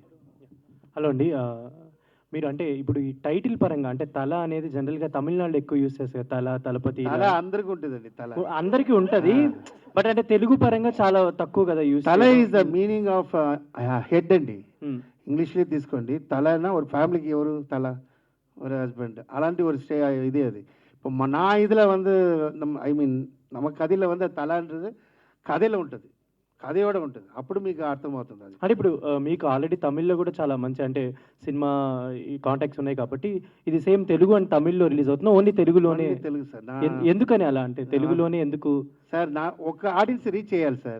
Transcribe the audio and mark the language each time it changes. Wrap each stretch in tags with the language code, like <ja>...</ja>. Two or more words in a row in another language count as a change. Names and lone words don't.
<te>హలో అండి, మీరు అంటే ఇప్పుడు ఈ టైటిల్ పరంగా అంటే తల అనేది జనరల్గా తమిళనాడులో ఎక్కువ యూస్ చేస్తారు కదా, తల, తలపతి. తల అందరికీ ఉంటుందండి, తల అందరికీ ఉంటుంది. బట్ అంటే తెలుగు పరంగా చాలా తక్కువ కదా యూస్. తల</te> <en>is the meaning of head</en> <te>అండి. ఇంగ్లీష్లో తీసుకోండి, తల అన్న ఒక ఫ్యామిలీకి ఎవరు తల,</te> <ta>ஒரு ஹஸ்பண்ட் అలాంటి ஒரு இது அது. இப்போ நான் இதில் வந்து</ta> <en>I mean</en> <ta>நம்ம கதையில் வந்து తలன்றது</ta> <te>కథలో ఉంటుంది, కథయోడ ఉంటుంది, అప్పుడు మీకు అర్థమవుతుంది అది. అంటే ఇప్పుడు మీకు ఆల్రెడీ తమిళ్లో కూడా చాలా మంచి అంటే సినిమా ఈ కాంటాక్ట్స్ ఉన్నాయి కాబట్టి ఇది సేమ్ తెలుగు అండ్ తమిళ్లో రిలీజ్ అవుతుంది, ఓన్లీ తెలుగులోనే. తెలుగు సార్. ఎందుకని అలా అంటే తెలుగులోనే ఎందుకు సార్? నా ఒక</te> <en>audience reach</en> <te>చేయాలి సార్.</te>